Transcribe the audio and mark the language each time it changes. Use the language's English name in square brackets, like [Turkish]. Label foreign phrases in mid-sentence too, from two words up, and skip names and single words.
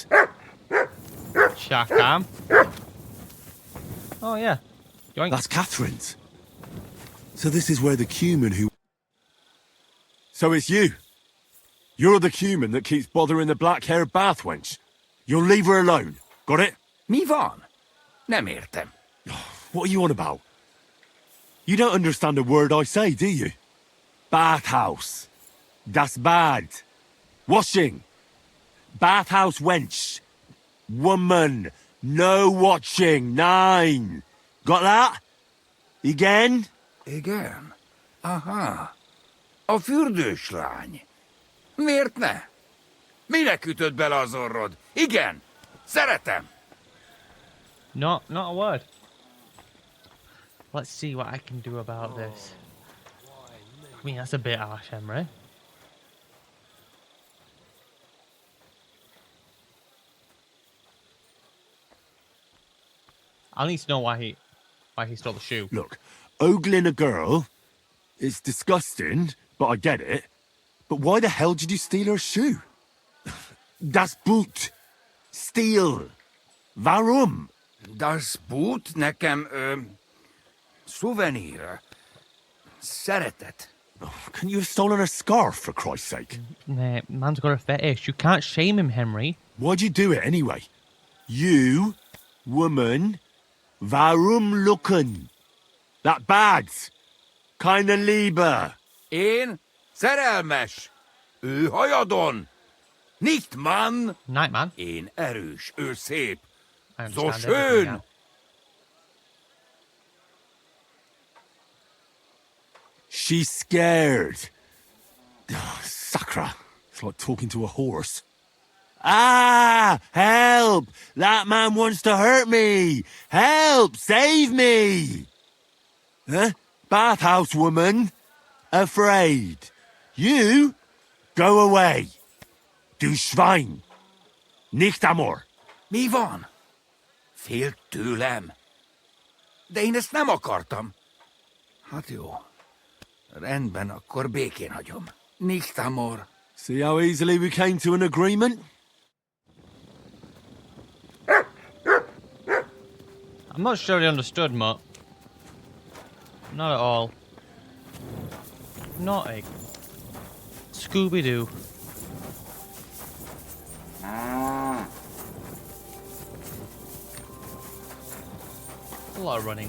[English] Shakam. Oh, yeah. Yoink. That's Catherine's. So this is where the Cuman who... So it's you. You're the human that keeps bothering the black-haired bath wench. You'll leave her alone. Got it? [Hungarian] Mi van? Nem értem. [English] What are you on about? You don't understand a word I say, do you? Bathhouse. [German] Das bad. [English] Washing. Bathhouse wench. Woman. No watching. 9. Got that? Again? [Hungarian] Igen? Aha. A fürdős lány. Miért ne? Minek ütöd bele az orrod? Igen, szeretem. [English] Not a word. Let's see what I can do about this. I mean, that's a bit harsh, Henry. I need to know why he stole the shoe. Look, ogling a girl, it's disgusting, but I get it. But why the hell did you steal her shoe? [German] Das Boot. Steal. Warum? Das Boot [Hungarian] nekem, szuvenír. Szeretet. [English] Couldn't you have stolen her scarf, for Christ's sake? Nah, man's got a fetish. You can't shame him, Henry. Why'd you do it anyway? You, woman, [German] warum looken? [English] That bad. [German] Keine Liebe. [Hungarian] Én szerelmes. Ő hajadon. [German] Nicht Mann. [English] Night, man. [Hungarian] Én erős, ő szép. [English] I So understand everything [German] schön. [English] now. She's scared. Sacra. It's like talking to a horse. Ah! Help! That man wants to hurt me! Help! Save me! Huh? Bathhouse woman? Afraid. You? Go away. [German] Du Schwein. Nicht amor. [Hungarian] Mi van? Félt tőlem. De én ezt nem akartam. Hát jó. Rendben, akkor békén hagyom. [German] Nicht amor. [English] See how easily we came to an agreement? I'm not sure he understood, Mutt. Not at all. Naughty. Scooby-Doo. A lot of running.